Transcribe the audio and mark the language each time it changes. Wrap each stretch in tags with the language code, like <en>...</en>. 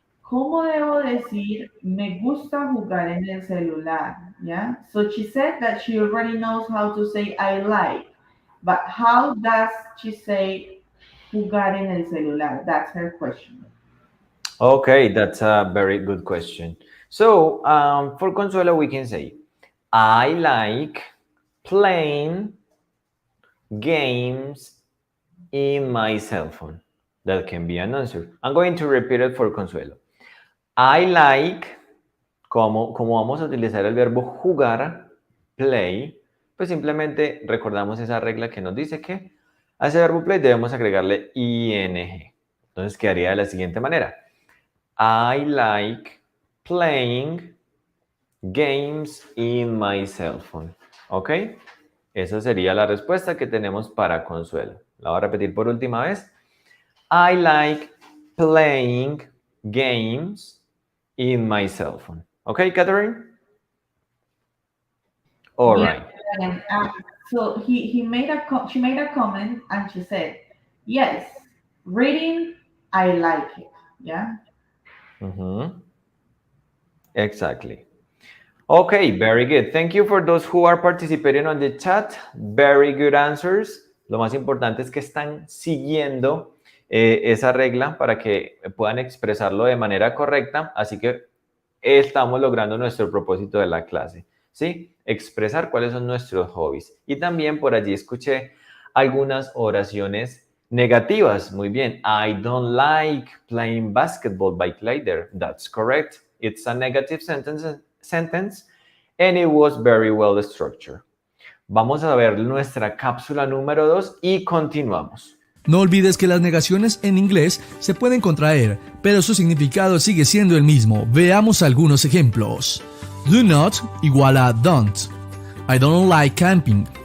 <es>¿Cómo debo decir me gusta jugar en el celular?</es> <en>Yeah. So she said that she already knows how to say I like, but how does she say</en> <es>jugar en el celular?</es> <en>That's her question. Okay, that's a very good question. So, for Consuelo, we can say, I like playing games in my cell phone. That can be an answer. I'm going to repeat it for Consuelo. I like,</en> <es>como vamos a utilizar el verbo jugar, play, pues simplemente recordamos esa regla que nos dice que a ese verbo play debemos agregarle ing. Entonces quedaría de la siguiente manera.</es> <en>I like playing games in my cell phone. ¿Ok?</en> <es>Esa sería la respuesta que tenemos para Consuelo. La voy a repetir por última vez.</es> <en>I like playing games in my cell phone. ¿Ok, Katherine? All Yeah. right. And, so she made a comment and she said, yes, reading, I like it. Yeah. Exactly. Okay, very good. Thank you for those who are participating on the chat. Very good answers.</en> <es>Lo más importante es que están siguiendo esa regla para que puedan expresarlo de manera correcta. Así que estamos logrando nuestro propósito de la clase, ¿sí? Expresar cuáles son nuestros hobbies. Y también por allí escuché algunas oraciones negativas. Muy bien.</es> <en>I don't like playing basketball by Clyder. That's correct. It's a negative sentence and it was very well structured.</en> <es>Vamos a ver nuestra cápsula número 2 y continuamos. No olvides que las negaciones en inglés se pueden contraer, pero su significado sigue siendo el mismo. Veamos algunos ejemplos.</es> <en>Do not</en> <es>igual a</es> <en>don't. I don't like camping.</en>